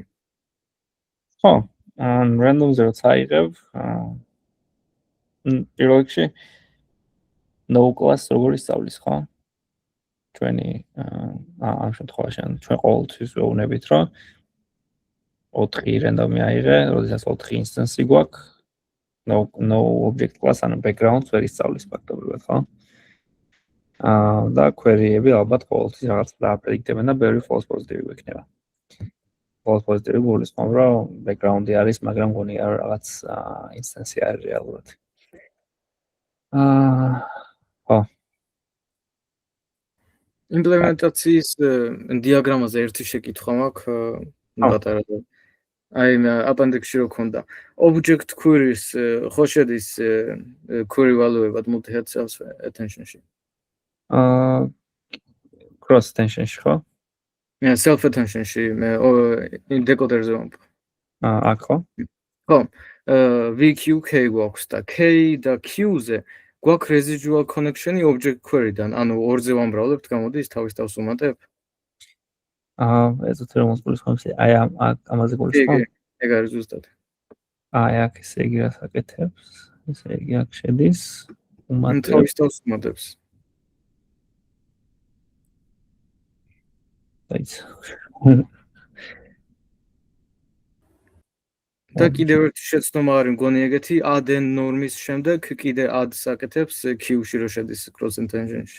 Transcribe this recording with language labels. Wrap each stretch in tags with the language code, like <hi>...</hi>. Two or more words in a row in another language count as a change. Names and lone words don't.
<ka>ხო, random-ზე როცა აიღებ, პირველ რიგში</ka> <en>no class</en> <ka>როგორ ისწავლის, ხო? ჩვენი ამ შემთხვევაში ჩვენ ყოველთვის ვეუბნებით, რომ 4 random-ი აიღე, როდესაც 4 instance-ი გვაქვს,</ka> <en>no object class</en> <ka>ან background-ს ვერ ისწავლის ფაქტობრივად, ხო? და query-ები ალბათ ყოველთვის რაღაც დააპრედიქტებენ და ბევრი</ka> <en>false positive</en> <ka>გვექნება.</ka> <en>false positive</en> <ka>გულისხმობს, რომ background-ი არის, მაგრამ გონი არ რაღაც instance-ი არის რეალურად. ხო. იმპლემენტაციის დიაგრამაზე ერთი შეკითხვა მაქვს, პატარა. აი appendix-ში რო ქონდა.</ka> <en>Object queries</en> <ka>ხო შედის</ka> <en>query value-</en> <ka>ებად</ka> <en>multi-head self attention-</en> <ka>ში?</ka> <en>cross attention-</en> <ka>ში, ხო?</ka> <en>self attention-</en> <ka>ში მე decoder-ზე ვამბობ. აქ ხო? ხო. VQK გვაქვს და K და Q-ზე გვაქვს</ka> <en>residual connection-</en> <ka>ი</ka> <en>object query-</en> <ka>დან, ანუ ორზე ვამბრავლებთ, გამოდის თავის თავს უმატებ? ეს უფრო მოსგულისხმობს, აი ამაზე გულისხმობ? ეგ არის ზუსტად. აი აქ ესე იგი რას აკეთებს? ესე იგი აქ შედის უმატებ. თავის თავს უმატებს. და კიდევ ერთი შეცდომა არის მგონი ეგეთი add ნორმის შემდეგ კიდე add-ს აკეთებს Q-ში რო შედის</ka> <en>cross attention-</en> <ka>ში.</ka>